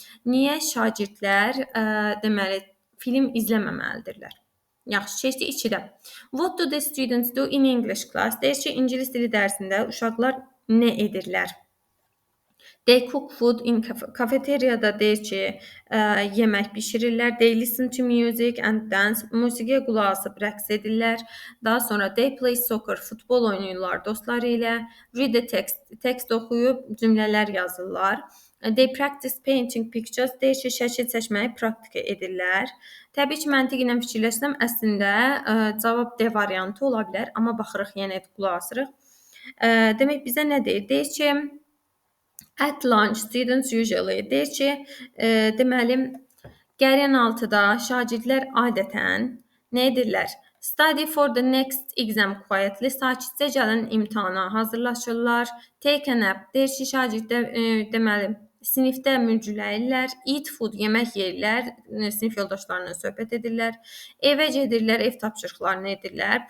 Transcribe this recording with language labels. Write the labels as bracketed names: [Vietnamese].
[Azerbaijani] Niyə şagirdlər deməli film izləməməlidirlər? Yaxşı, keçdik 2-də. [English] What do the students do in English class? [Azerbaijani] Deyir ki, ingilis dili dərsində uşaqlar nə edirlər? [English] They cook food in [Azerbaijani] kafeteriyada deyir ki, yemək bişirirlər. [English] They listen to music and dance. [Azerbaijani] Musiqiyə qulaq asıb rəqs edirlər. Daha sonra [English] they play soccer, [Azerbaijani] futbol oynayırlar dostları ilə. [English] Read the text, [Azerbaijani] tekst oxuyub cümlələr yazırlar. [English] They practice painting pictures. [Azerbaijani] Deyir ki, şəkil çəkməyi praktika edirlər. Təbii ki, məntiq ilə fikirləşsəm, əslində cavab D variantı ola bilər, amma baxırıq yenə qulaq asırıq. Demək bizə nə deyir? Deyir ki, [English] at lunch students usually. [Azerbaijani] Deyir ki, deməli qəryan altıda şagirdlər adətən nə edirlər? [English] Study for the next exam quietly. [Azerbaijani] Sakitcə gələn imtahana hazırlaşırlar. [English] Take a nap. [Azerbaijani] Deyir ki, şagirdlər deməli sinifdə mürgüləyirlər. [English] Eat food, [Azerbaijani] yemək yeyirlər. Sinif yoldaşlarına söhbət edirlər. Evə gedirlər, ev tapşırıqlarını edirlər.